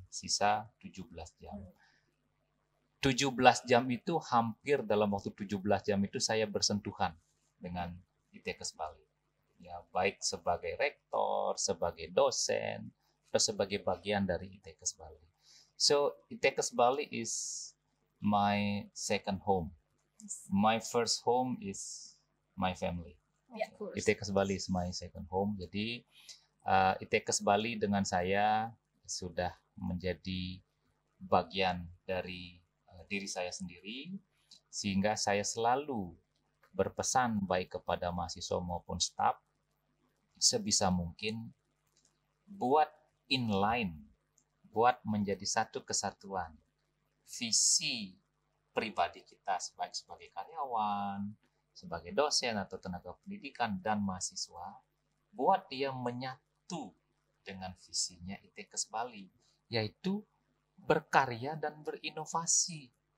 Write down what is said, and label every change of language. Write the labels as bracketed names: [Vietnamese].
[Indonesian] Sisa 17 jam. 17 jam itu hampir dalam waktu 17 jam itu saya bersentuhan dengan ITKes Bali. Ya, baik sebagai rektor, sebagai dosen, atau sebagai bagian dari ITKes Bali. [English] So, ITKes Bali is my second home. My first home is my family. [Indonesian] Ya. [English] ITKes Bali is my second home. [Indonesian] Jadi ITKes Bali dengan saya sudah menjadi bagian dari diri saya sendiri, sehingga saya selalu berpesan baik kepada mahasiswa maupun staf, sebisa mungkin buat inline, buat menjadi satu kesatuan visi pribadi kita sebagai karyawan, sebagai dosen atau tenaga pendidikan dan mahasiswa, buat dia menyatu dengan visinya ITKes Bali, yaitu berkarya dan berinovasi.